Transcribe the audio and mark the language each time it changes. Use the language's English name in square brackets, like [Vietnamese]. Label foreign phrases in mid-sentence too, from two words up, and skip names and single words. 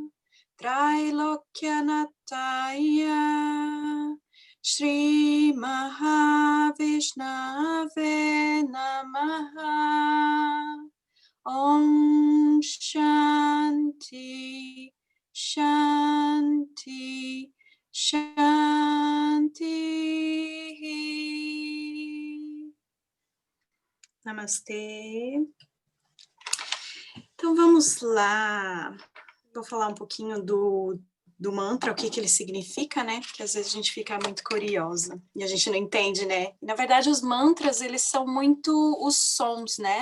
[Sanskrit] Trailokyanataya Shri Mahavishnave Namaha Om Shanti Shanti Shanti. [Portuguese] Namastê. Então vamos lá. Vou falar um pouquinho do mantra, o que ele significa, né? Porque às vezes a gente fica muito curiosa e a gente não entende, né? Na verdade, os mantras, eles são muito os sons, né?